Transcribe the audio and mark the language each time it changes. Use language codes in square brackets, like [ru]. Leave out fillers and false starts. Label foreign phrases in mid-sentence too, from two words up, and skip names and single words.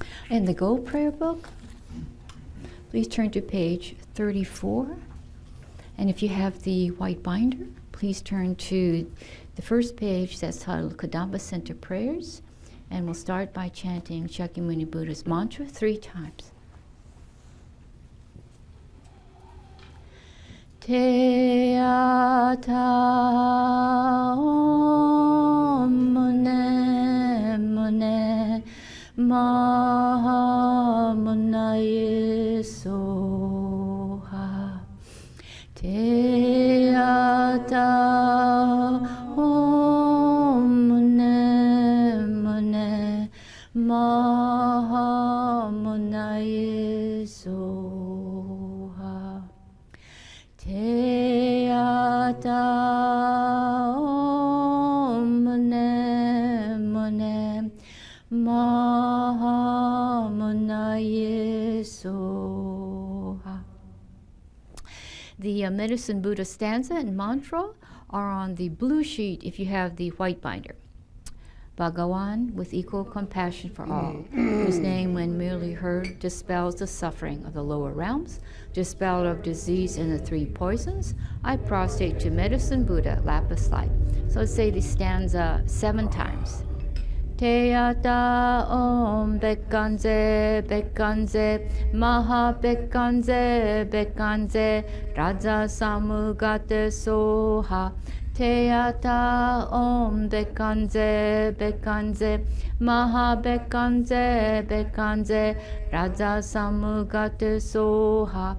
[en] In the Go Prayer Book, please turn to page 34. And if you have the white binder, please turn to the first page that's titled Kadampa Center Prayers. And we'll start by chanting Shakyamuni Buddha's mantra 3 times. [sa] Te ata om mune mune maha munaye soha. Te ata om mune mune maha munaye soha. Te ata om mune mune maha munaye soha. [en] The Medicine Buddha stanza and mantra are on the blue sheet if you have the white binder. Bhagawan, with equal compassion for all, whose name, when merely heard, dispels the suffering of the lower realms, dispeller of disease and the 3 poisons, I prostrate to Medicine Buddha, lapis light. So let's say the stanza 7 times. [sa] Te ata om bekkanze bekkanze maha bekkanze bekkanze raja samugate soha. Te ata om bekkanze bekkanze maha bekkanze bekkanze raja samugate soha.